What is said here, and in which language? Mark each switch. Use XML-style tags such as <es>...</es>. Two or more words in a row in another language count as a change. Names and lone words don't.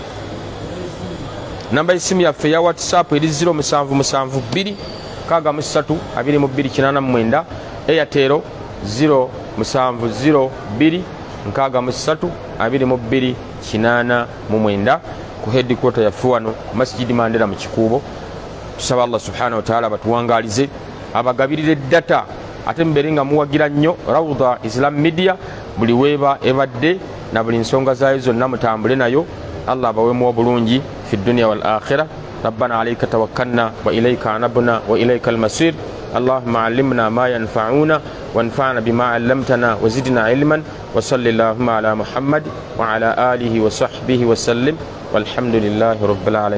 <lg>Namba y'essimu yaffe ya WhatsApp eri 0772 63 Airtel 0702 63 89 ku headquarter yaffe wano Masjid Mandela mu Kikuubo. Tusaba</lg> <ar>الله سبحانه وتعالى</ar> <lg>batuwangalize, abagabirire data ate mbere nga muwagira nnyo Rawda Islam Media buli weeba ebadde na buli nsonga zaayo zonna mutambule nayo. Allah abaweemu obulungi</lg> <ar>في الدنيا والآخرة. ربنا عليك توكلنا وإليك أنبنا وإليك المصير. اللهم علمنا ما ينفعنا وانفعنا بما علمتنا وزدنا علما وصلى الله على محمد وعلى آله وصحبه وسلم والحمد لله رب العالمين.</ar>